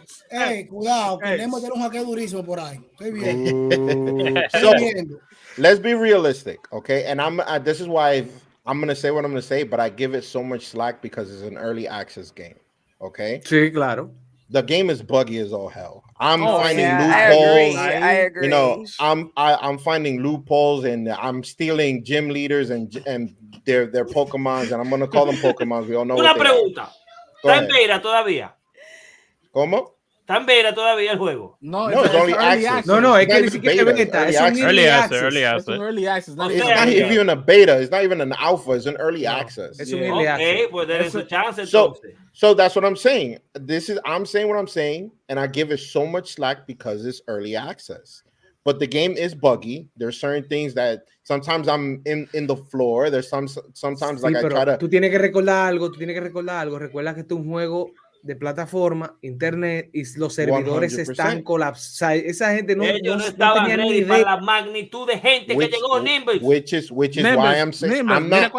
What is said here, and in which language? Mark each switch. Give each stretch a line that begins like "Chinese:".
Spanish: Hey, cuidado, tenemos que tener un hackeo durísimo por ahí. Estoy bien.
English: So, let's be realistic, okay? And this is why I'm gonna say what I'm gonna say, but I give it so much slack because it's an early access game. Okay.
Spanish: Sí, claro.
English: The game is buggy as all hell. I'm finding loopholes. I agree. You know, I'm finding loopholes, and I'm stealing gym leaders and their Pokemons, and I'm gonna call them Pokemons. We all know.
Spanish: Una pregunta. ¿Está en beta todavía? ¿Cómo? ¿Está en beta todavía el juego?
English: No, it's only access.
Spanish: No, es que ni siquiera beta. Es un
English: early access. It's not even a beta. It's not even an alpha. It's an early access.
Spanish: Es un early access. Pues denle su chance entonces.
English: So that's what I'm saying. I'm saying what I'm saying, and I give it so much slack because it's early access. But the game is buggy. There's certain things that sometimes I'm in the floor. There's sometimes like I try to.
Spanish: Tú tienes que recordar algo. Recuerda que esto es un juego de plataforma, internet, y los servidores 100%. Están colapsados. Esa gente no tenía ni idea para la magnitud de gente que llegó Nimbus.
English: Which is why I'm saying I'm